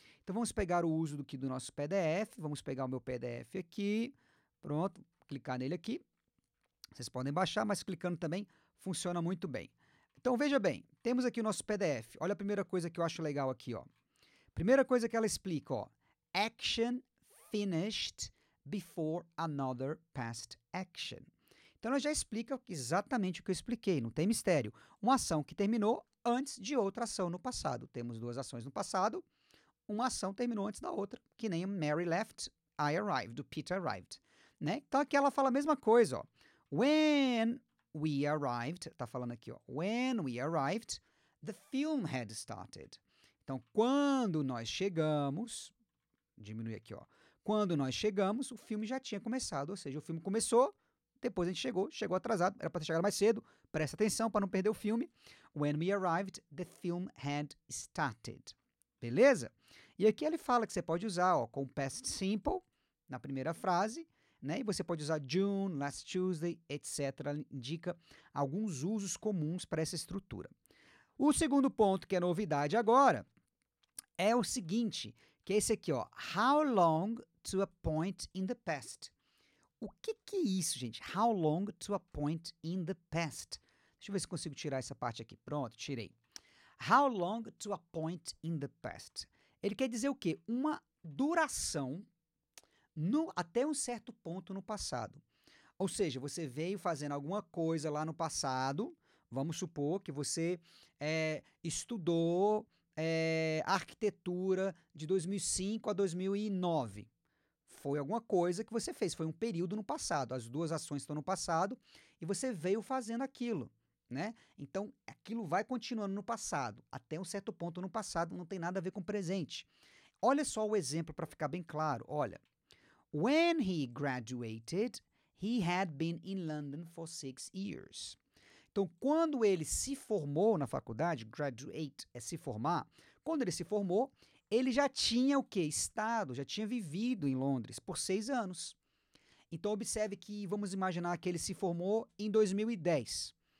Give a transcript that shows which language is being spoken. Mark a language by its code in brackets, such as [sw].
[pt] Então vamos pegar o uso do nosso PDF, vamos pegar o meu PDF aqui, pronto, clicar nele aqui. Vocês podem baixar, mas clicando também funciona muito bem. Então veja bem, temos aqui o nosso PDF. Olha a primeira coisa que eu acho legal aqui, ó. Primeira coisa que ela explica, ó. [en] Action finished before another past action. [pt] Então, ela já explica exatamente o que eu expliquei, não tem mistério. Uma ação que terminou antes de outra ação no passado. Temos duas ações no passado, uma ação terminou antes da outra, que nem [en] Mary left, I arrived, [pt] o [en] Peter arrived. [pt] Né? Então, aqui ela fala a mesma coisa, ó. [en] When we arrived, [pt] tá falando aqui, ó. [en] When we arrived, the film had started. [pt] Então, quando nós chegamos, diminui aqui, ó. Quando nós chegamos, o filme já tinha começado, ou seja, o filme começou, depois a gente chegou atrasado, era para ter chegado mais cedo, presta atenção para não perder o filme. [en] When we arrived, the film had started. [pt] Beleza? E aqui ele fala que você pode usar, ó, com past simple, na primeira frase, né? E você pode usar June, [en] last Tuesday, [pt] etc. Indica alguns usos comuns para essa estrutura. O segundo ponto, que é novidade agora, é o seguinte, que é esse aqui, ó. [en] How long to a point in the past? [pt] O que é isso, gente? [en] How long to a point in the past? [pt] Deixa eu ver se consigo tirar essa parte aqui. Pronto, tirei. [en] How long to a point in the past? [pt] Ele quer dizer o quê? Uma duração até um certo ponto no passado. Ou seja, você veio fazendo alguma coisa lá no passado, vamos supor que você estudou arquitetura de 2005 a 2009. Foi alguma coisa que você fez, foi um período no passado. As duas ações estão no passado e você veio fazendo aquilo, né? Então, aquilo vai continuando no passado, até um certo ponto no passado, não tem nada a ver com o presente. Olha só o exemplo para ficar bem claro. Olha, [en] when he graduated, he had been in London for 6 years. [pt] Então, quando ele se formou na faculdade, graduate é se formar, quando ele se formou, ele já tinha o quê? Estado, já tinha vivido em Londres por 6 anos. Então, observe que, vamos imaginar que ele se formou em 2010.